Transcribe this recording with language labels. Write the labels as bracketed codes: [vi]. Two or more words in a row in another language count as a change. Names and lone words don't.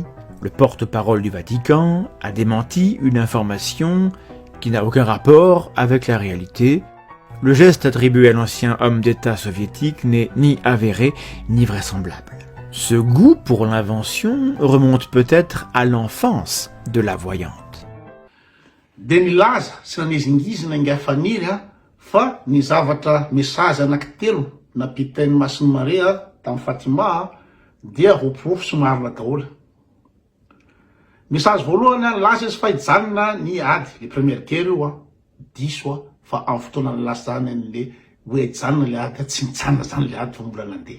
[fr] Le porte-parole du Vatican a démenti une information qui n'a aucun rapport avec la réalité. Le geste attribué à l'ancien homme d'État soviétique n'est ni avéré ni vraisemblable. Ce goût pour l'invention remonte peut-être à l'enfance de la voyante. [mg] De nilaza sy nanezingizina inga familya fa ny zavatra mesazy anankitelo napitain'ny Masiny Maria tamin'ny Fatima dia roporofo somarina daholo. Mesazy voalohany laza izy fa hijanona ny ady [fr] le première guerre [mg] io diso fa amin'ny fotoana lasa zany an'le hoe hijanona le ady tsy mijanona zany le ady fa mbola nandeha.